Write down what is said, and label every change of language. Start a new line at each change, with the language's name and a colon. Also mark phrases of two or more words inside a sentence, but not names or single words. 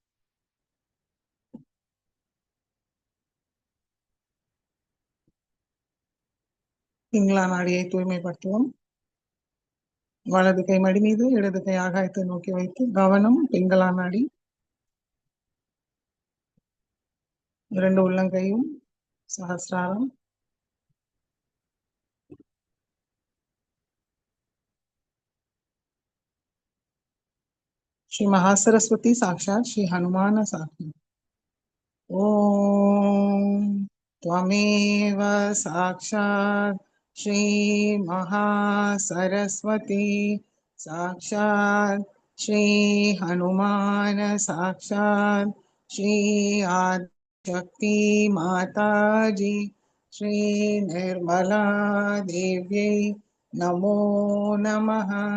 Tamil: பிங்களா நாடியை தூய்மைப்படுத்துவோம். வலது கை மடி மீது இடது கை ஆகாயத்தை நோக்கி வைத்து கவனம் பிங்களா நாடி. இரண்டு உள்ளங்கையும் சஹஸ்ராரம்.
Sanskrit: श्री महासरस्वती साक्षात श्री हनुमान साक्षात। ओम त्वमेव साक्षात श्री महासरस्वती साक्षात श्री हनुमान साक्षात श्री आदिशक्ति माता जी श्री निर्मला देव्यै नमो नमः।